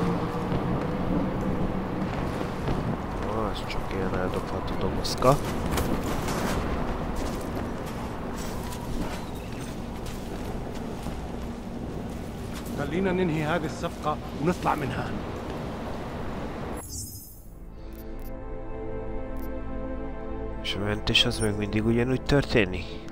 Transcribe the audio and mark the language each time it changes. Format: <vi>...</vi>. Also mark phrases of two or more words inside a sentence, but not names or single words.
<hu>Az csak ilyen eldobható dobozka.</hu> <ar>خلينا ننهي هذه الصفقة ونطلع منها.</ar> <hu>És a mentés az még mindig ugyanúgy történik?</hu>